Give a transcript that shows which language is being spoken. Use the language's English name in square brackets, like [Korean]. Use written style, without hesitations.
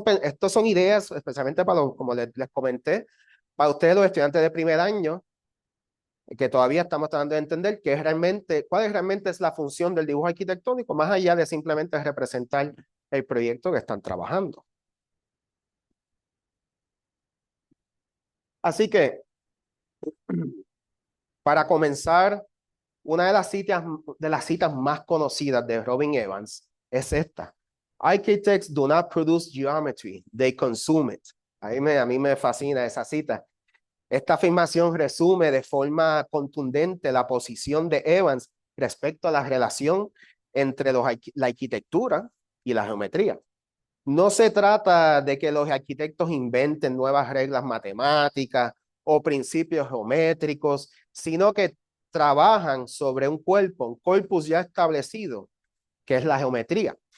[Spanish] Estos son ideas, especialmente para los, como les comenté, para ustedes los estudiantes de primer año, que todavía estamos tratando de entender qué es realmente, cuál es realmente es la función del dibujo arquitectónico, más allá de simplemente representar el proyecto que están trabajando. Así que, para comenzar, una de las citas más conocidas de Robin Evans es esta. [English] Architects do not produce geometry, they consume it. [Spanish] A mí me fascina esa cita. Esta afirmación resume de forma contundente la posición de Evans respecto a la relación entre la arquitectura y la geometría. No se trata de que los arquitectos inventen nuevas reglas matemáticas o principios geométricos, sino que trabajan sobre un corpus ya establecido, que es la geometría.